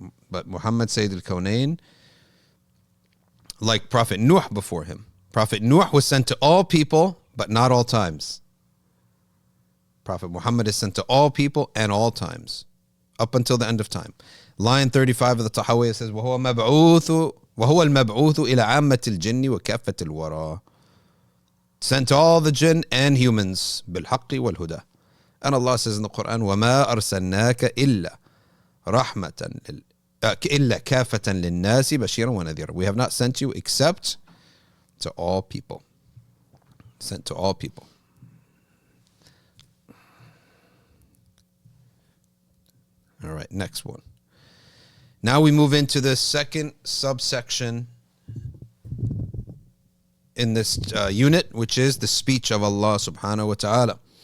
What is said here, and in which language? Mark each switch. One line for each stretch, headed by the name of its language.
English: But Muhammad Sayyid al-Kawnayn, like Prophet Nuh before him, Prophet Nuh was sent to all people, but not all times. Prophet Muhammad is sent to all people and all times, up until the end of time. Line 35 of the Tahawiyah says,
Arabic: وَهُوَ الْمَبْعُوثُ إِلَى عَامَّةِ الْجِنِّ وَكَافَّةِ الْوَرَى.
English: Sent to all the jinn and humans,
Arabic: بِالْحَقِّ وَالْهُدَى.
English: And Allah says in the Quran,
Arabic: وَمَا أَرْسَلْنَاكَ إِلَّا رَحْمَةً إِلَّا كَافَةً لِلنَّاسِ بَشِيرًا وَنَذِيرًا.
English: We have not sent you except to all people. Sent to all people. All right, next one. Now we move into the second subsection in this unit, which is the speech of Allah subhanahu wa ta'ala.